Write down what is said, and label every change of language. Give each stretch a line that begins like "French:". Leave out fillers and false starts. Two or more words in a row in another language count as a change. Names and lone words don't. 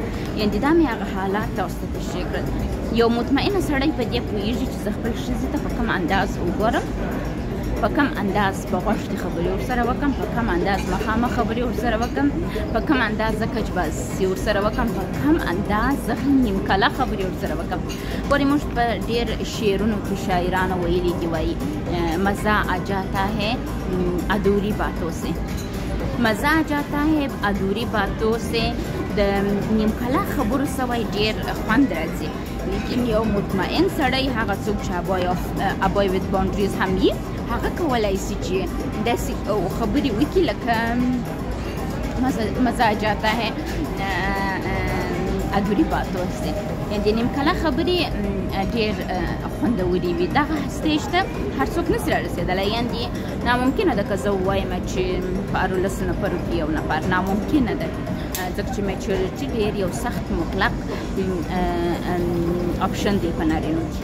Pashto: یعنې دا مې هغه حالات تاسو ته تشریح کړل. یو مطمئنه سړی په دې پوهېږي چې زه خپل ښځې ته په کوم انداز وګورم، په کوم انداز په غوښتې خبرې ورسره وکړم، په کوم انداز مخامخ خبرې ورسره وکړم، په کوم انداز زه کچبازي ورسره وکړم، په کوم انداز زه نیم کله خبرې ورسره وکړم. ګورې موږ په ډېر شعرونو کې شاعرانو ویلي دي، وایي
Urdu: مزه آ جاتا ہے ادھوری باتوں سے، مزه آ جاتا ہے ادھوری باتوں سے.
Pashto: د نیم کله خبرو څه وایي ډېر خوند راځي. لیکن یو مطمئن سړی هغه څوک چې
English: above the boundaries
Pashto: هم وي، هغه کولی شي چې داسې خبرې وکړي لکه
Urdu: مزه آ جاتا ہے ادھوری باتوں سے.
Pashto: یعنې د نیم کله خبرې ډېر خوندورې وي. دغه سټیج ته هر څوک نسي رارسېدلی. یعنې ناممکنه ده که زه ووایم چې په 18 نفرو کې یو نفر، ناممکنه ده، ځکه چې میچورټي ډېر یو سخت مطلق آپشن دی په نارینو کې.